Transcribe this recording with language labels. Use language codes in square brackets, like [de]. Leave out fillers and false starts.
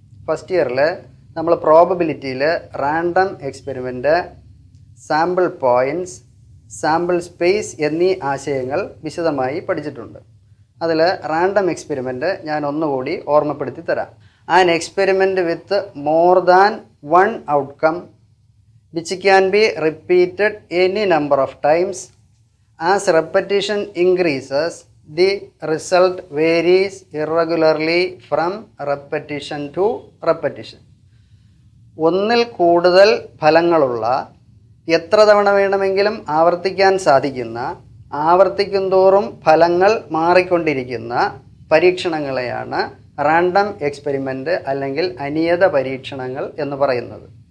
[ml] First ഇയറിൽ നമ്മൾ പ്രോബബിലിറ്റിയിൽ random experiment, sample points, sample space എന്നീ ആശയങ്ങൾ വിശദമായി പഠിച്ചിട്ടുണ്ട്. അതിൽ റാൻഡം എക്സ്പെരിമെൻറ്റ് ഞാൻ ഒന്നുകൂടി ഓർമ്മപ്പെടുത്തി തരാം. [en] An experiment with more than one outcome which can be repeated any number of times. As repetition increases, the result varies irregularly from repetition to repetition. [ml] ഒന്നിൽ കൂടുതൽ ഫലങ്ങളുള്ള, എത്ര തവണ വേണമെങ്കിലും ആവർത്തിക്കാൻ സാധിക്കുന്ന, ആവർത്തിക്കുന്തോറും ഫലങ്ങൾ മാറിക്കൊണ്ടിരിക്കുന്ന പരീക്ഷണങ്ങളെയാണ് റാൻഡം എക്സ്പെരിമെൻറ്റ് അല്ലെങ്കിൽ അനിയത പരീക്ഷണങ്ങൾ എന്ന് പറയുന്നത്.